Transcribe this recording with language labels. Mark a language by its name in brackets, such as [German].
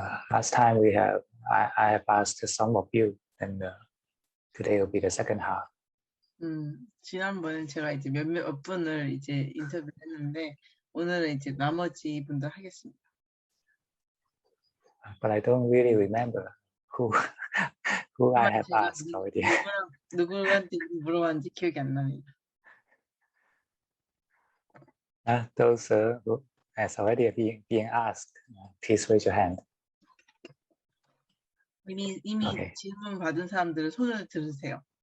[English] Last time I have asked some of you, and today will be the second half. [Korean] 지난번에 제가 이제 몇 분을 이제 인터뷰했는데 오늘은 이제 나머지 분들 하겠습니다. [English] But I don't really remember who I have asked already. [Korean] 누구한테 물어봤는지 기억이 안 납니다. [English] Those who has already being asked, please raise your hand. [Korean] 이미 [English] Okay. [Korean] 질문 받은 사람들은 손을 들으세요.